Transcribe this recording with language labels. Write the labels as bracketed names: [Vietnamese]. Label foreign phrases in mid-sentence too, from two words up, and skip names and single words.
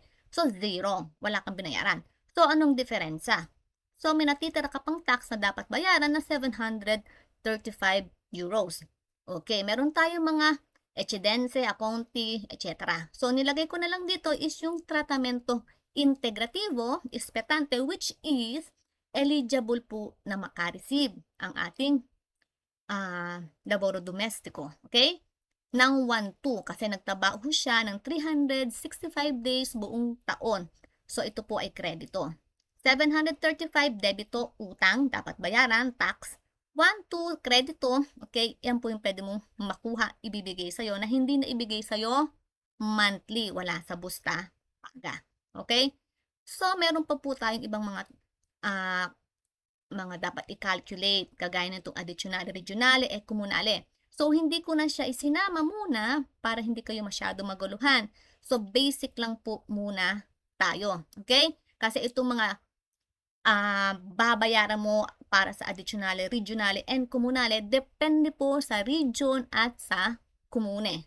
[Filipino] So, zero. Wala kang binayaran. So, anong diferensya? So, may natitira ka pang tax na dapat bayaran na 735 euros. Okay, meron tayong mga [Italian] eccedenze, acconti, [Filipino] etc. So, nilagay ko na lang dito is yung [Italian] tratamento integrativo, ispetante, [English] which is eligible [Filipino] po na makareceive ang ating [Italian] laboro domestiko. [Filipino] Okay? Ng 1-2 kasi nagtrabaho siya ng 365 days buong taon. So, ito po ay kredito. 735 debito, utang, dapat bayaran, tax. 1-2 kredito, okay, yan po yung pwede mong makuha, ibibigay sa'yo na hindi na ibigay sa'yo monthly, wala sa [Italian] busta, paga. [Filipino] Okay? So, meron pa po tayong ibang mga dapat i-calculate, kagaya nitong [Italian] additionale, regionale, e comunale. [Filipino] So, hindi ko na siya isinama muna para hindi kayo masyado maguluhan. So, basic lang po muna tayo. Okay? Kasi itong mga babayaran mo para sa [Italian] additionale, regionale, and comunale, [Filipino] depende po sa region at sa komune.